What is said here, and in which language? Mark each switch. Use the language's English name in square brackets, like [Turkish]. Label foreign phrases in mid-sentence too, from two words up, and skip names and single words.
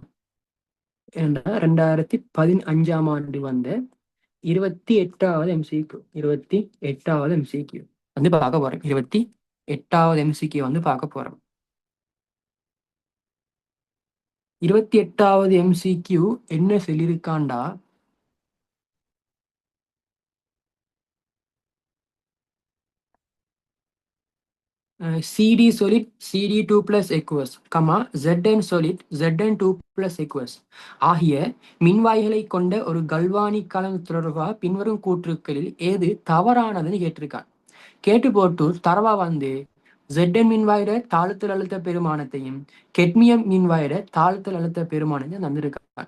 [Tamil] ஏன்னா 2015ஆம் ஆண்டு வந்த 28வது எம்சிக்யூ 28வது எம்சிக்யூ வந்து பார்க்க போறோம். 28வது எம்சிக்யூ வந்து பார்க்க போறோம். 28வது எம்சிக்யூ என்ன சொல்லியிருக்காண்டா, [English] CD solid CD2 plus aqueous, Zn solid Zn2 plus aqueous [Tamil] ஆகிய மின்வாய்களை கொண்ட ஒரு கல்வானிக் கலன் தொடர்பாக பின்வரும் கூற்றுக்களில் ஏது தவறானதுன்னு கேட்டிருக்கான். கேட்டு போட்டு தரவா வந்து Zn மின்வாயிட தாழ்த்தல் அழுத்த பெருமானத்தையும் கெட்மியம் மின்வாயிட தாழ்த்தல் அழுத்த பெருமானத்தையும் தந்திருக்கான்.